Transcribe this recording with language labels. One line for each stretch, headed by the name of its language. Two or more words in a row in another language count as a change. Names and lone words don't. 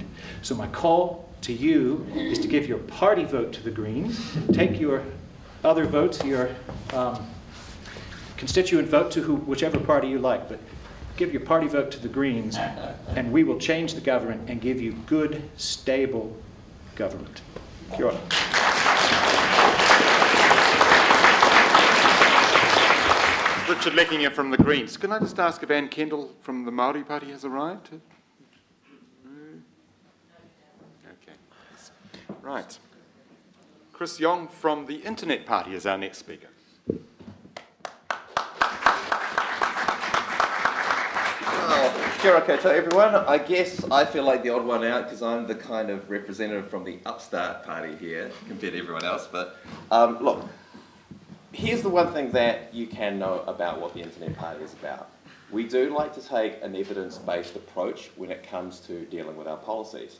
English: So my call to you is to give your party vote to the Greens, take your other votes, your constituent vote to whichever party you like, but give your party vote to the Greens, and we will change the government and give you good, stable government.
Māori: Kia ora.
English: Richard Leckinger from the Greens. Can I just ask if Anne Kendall from the Māori Party has arrived? Okay. Right. Chris Yong from the Internet Party is our next speaker.
Māori: Kia ora koutou,
English: everyone. I guess I feel like the odd one out because I'm the kind of representative from the upstart party here compared to everyone else. But look, here's the one thing that you can know about what the Internet Party is about. We do like to take an evidence-based approach when it comes to dealing with our policies.